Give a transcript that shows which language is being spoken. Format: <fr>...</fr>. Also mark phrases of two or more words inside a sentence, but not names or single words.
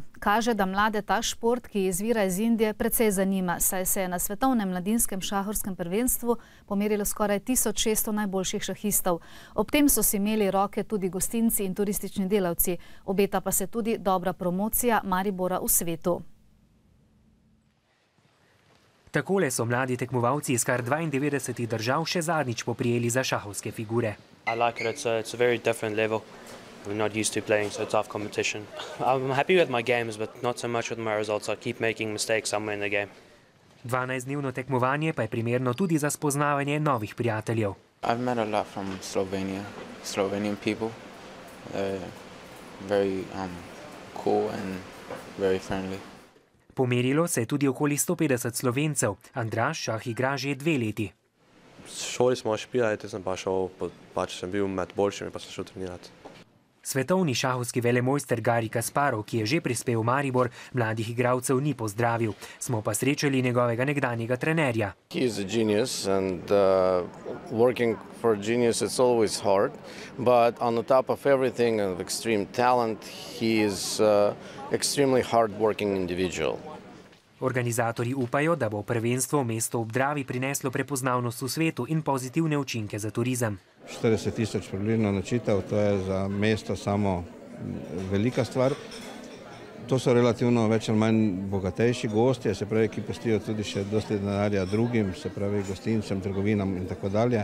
<sl>Kaže, da mlade ta šport, ki izvira iz Indije, precej zanima, saj se je na svetovnem mladinskem šahovskem prvenstvu pomerilo skoraj 1600 najboljših šahistov. Ob tem so si imeli roke tudi gostinci in turistični delavci. Obeta pa se tudi dobra promocija Maribora v svetu. Takole so mladi tekmovalci iz kar 92 držav še zadnjič poprijeli za šahovske figure.</sl> <en>I like it, it's a very different level. We're not used to playing so tough competition. I'm happy with my games, but not so much with my results. I keep making mistakes somewhere in the game.</en> <sl>12-dnevno tekmovanje pa je primerno tudi za spoznavanje novih prijateljev.</sl> <en>I've met a lot from Slovenia, Slovenian people. Very cool and very friendly.</en> <sl>Pomerilo se je tudi okoli 150 Slovencev. Andraž šah igra že 2 leti. Šoli smo špilali, te sem pa šel, sem bil med boljšimi, pa sem šel trenirati. Svetovni šahovski velemojster Garij Kasparov, ki je že prispel v Maribor, mladih igralcev ni pozdravil. Smo pa srečali njegovega nekdanjega trenerja.</sl> <en>He is a genius and working for a genius it's always hard, but on the top of everything of extreme talent, he is extremely hard-working individual.</en> <sl>Organizatorji upajo, da bo prvenstvo mesto ob Dravi prineslo prepoznavnost v svetu in pozitivne učinke za turizem. 40 000 približno nočitev, to je za mesto samo velika stvar. To so relativno več ali manj bogatejši gostje, se pravi, ki pustijo tudi še dosti denarja drugim, se pravi gostincem, trgovinam in tako dalje.</sl>